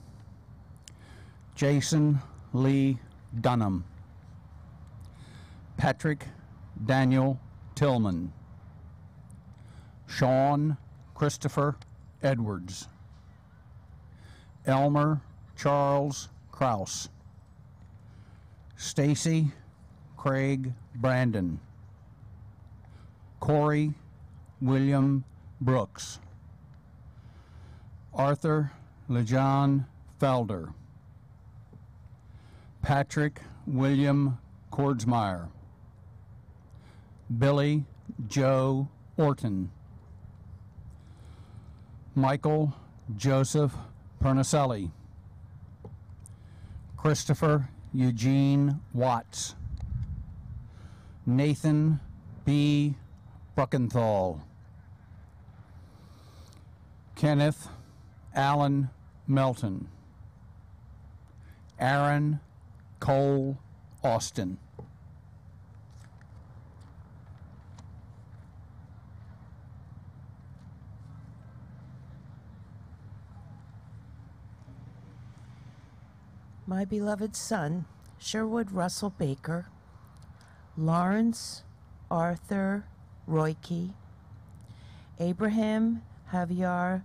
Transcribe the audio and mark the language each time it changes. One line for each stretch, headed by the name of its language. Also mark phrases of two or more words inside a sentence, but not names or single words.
English: Jason Lee Dunham, Patrick Daniel Tillman, Sean Christopher Edwards, Elmer Charles Kraus, Stacy Craig Brandon, Corey William Brooks, Arthur LeJohn Felder, Patrick William Kordsmeyer, Billy Joe Orton, Michael Joseph Pernicelli, Christopher Eugene Watts, Nathan B. Bruckenthal, Kenneth Allen Melton, Aaron Cole Austin. My beloved son, Sherwood Russell Baker, Lawrence Arthur Royke, Abraham Javier